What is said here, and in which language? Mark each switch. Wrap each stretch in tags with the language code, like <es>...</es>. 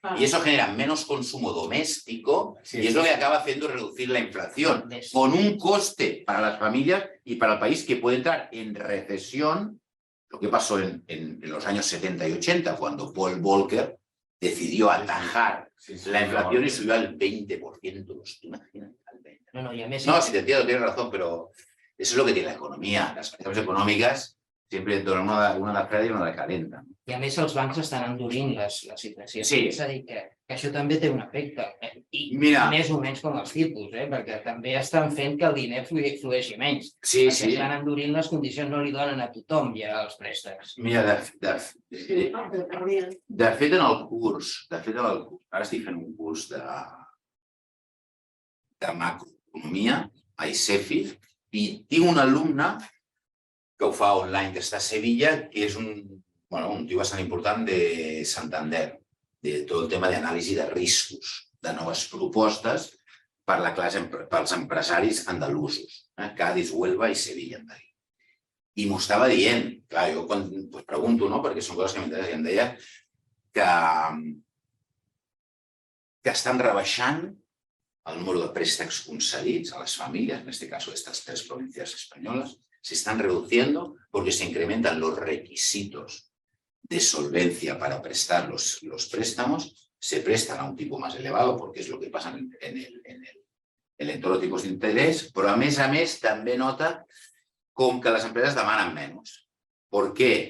<es>Y eso genera menos consumo doméstico y es lo que acaba haciendo reducir la inflación, con un coste para las familias y para el país que puede entrar en recesión, lo que pasó en los años 70 y 80, cuando Paul Volcker decidió atajar la inflación y subió al 20%. Imagínate, al 20%. No, si te entiendo, tienes razón, pero eso es lo que tiene la economía.</es> <ca>Las variables econòmiques sempre en donen una de freda i una de calenta. I a més els bancs estan endurint la situació. Sí. És a dir, que això també té un efecte. I Mira, més o menys com els tipus, perquè també estan fent que el diner flueixi menys. sí, Perquè sí. estan endurint les condicions, no li donen a tothom ja els préstecs. Mira, de fet en el curs, ara estic fent un curs de macroeconomia a ICEFI i tinc un alumne que ho fa online, que està a Sevilla, que és un tio bastant important de Santander, de tot el tema d'anàlisi de riscos, de noves propostes per la classe, pels empresaris andalusos, Cádiz, Huelva i Sevilla. I m'ho estava dient, clar, jo quan pregunto, perquè són coses que m'interessen, i em deia que estan rebaixant el número de préstecs concedits a les famílies, en aquest cas, a aquestes 3 províncies espanyoles,</ca> <es>se están reduciendo porque se incrementan los requisitos de solvencia para prestar los préstamos, se prestan a un tipo más elevado, porque es lo que pasa en el entorno de tipos de interés,</es> <ca>però a més també nota com que les empreses demanen menos.</ca> <es>¿Por qué?</es>